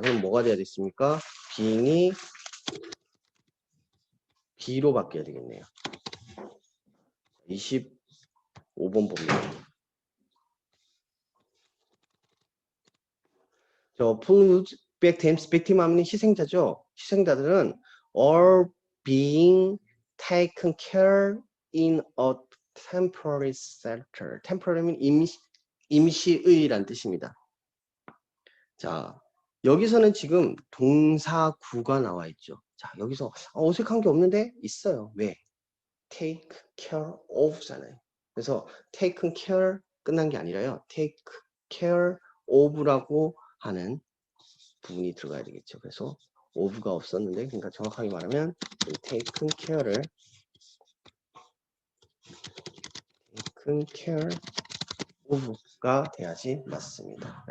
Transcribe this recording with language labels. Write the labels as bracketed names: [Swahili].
[Korean] 그럼 뭐가 돼야 됐습니까? being이 B로 바뀌어야 되겠네요. 25번 봅니다. 저 [English] pulled victims, [Korean] victim 하면 희생자죠. 희생자들은 [English] are being taken care in a temporary shelter. [Korean] temporary는 임시의란 뜻입니다. 자, 여기서는 지금 동사구가 나와 있죠. 자, 여기서 어색한 게 없는데 있어요. 왜? [English] take care of잖아요. [Korean] 그래서 [English] taken care [Korean] 끝난 게 아니라요. [English] take care of [Korean] 라고 하는 부분이 들어가야 되겠죠. 그래서 of가 없었는데, 그러니까 정확하게 말하면 [English] taken care of [Korean] 가 돼야지 맞습니다.